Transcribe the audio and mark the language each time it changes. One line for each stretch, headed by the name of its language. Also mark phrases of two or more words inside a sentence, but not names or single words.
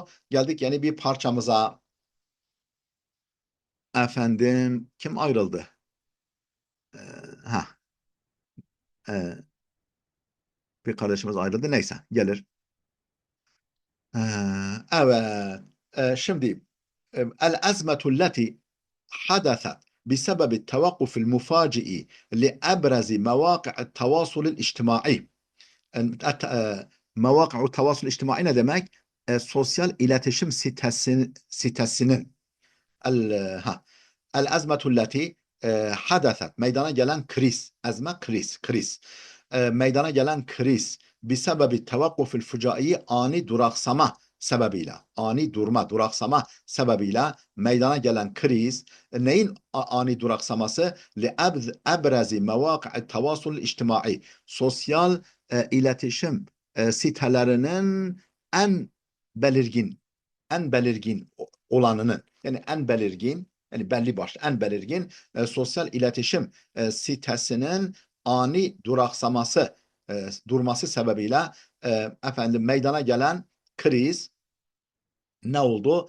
Turkish: Geldik yeni bir parçamıza. Efendim kim ayrıldı? E, ha, e, bir kardeşimiz ayrıldı. Neyse gelir. Evet.
Arabic: Şimdi الأزمة التي حدثت بسبب التوقف المفاجئ لأبرز مواقع التواصل الاجتماعي. مواقع التواصل الاجتماعي
Turkish: ne demek? Sosyal iletişim sitesinin
Arabic: الأزمة التي حدثت,
Turkish: meydana gelen kriz, ezme kriz, meydana gelen kriz
Arabic: بسبب التوقف المفاجئ,
Turkish: ani duraksama sebebiyle, ani durma, duraksama sebebiyle meydana gelen kriz, neyin ani duraksaması?
Arabic: لِأَبْرَزِ مَوَاقِعِ التَّوَاصُلِ الْاِجْتِمَاعِي
Turkish: Sosyal iletişim sitelerinin en belirgin olanının, yani en belirgin, yani belli başlı en belirgin sosyal iletişim sitesinin ani durması sebebiyle meydana gelen kriz ne oldu?